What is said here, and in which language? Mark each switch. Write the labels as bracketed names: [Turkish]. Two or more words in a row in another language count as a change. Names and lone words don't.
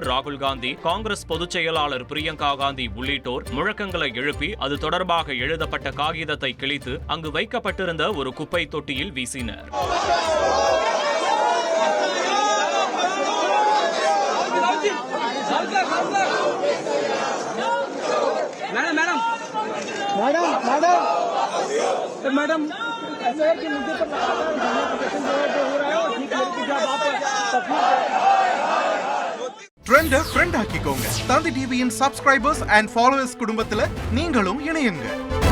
[Tamil] ராகுல் காந்தி, காங்கிரஸ் பொதுச் செயலாளர் பிரியங்கா காந்தி உள்ளிட்டோர் முழக்கங்களை எழுப்பி அது தொடர்பாக எழுதப்பட்ட காகிதத்தை கிழித்து அங்கு வைக்கப்பட்டிருந்த ஒரு குப்பை தொட்டியில் வீசினர். [Hindi] मैडम ऐसा है कि मुझे तो हो रहा है कि जब आप [English] trend friend [Tamil] ஆக்கிக்கோங்க. தந்தி டிவியின் [English] subscribers and followers [Tamil] குடும்பத்துல நீங்களும் இணையுங்க.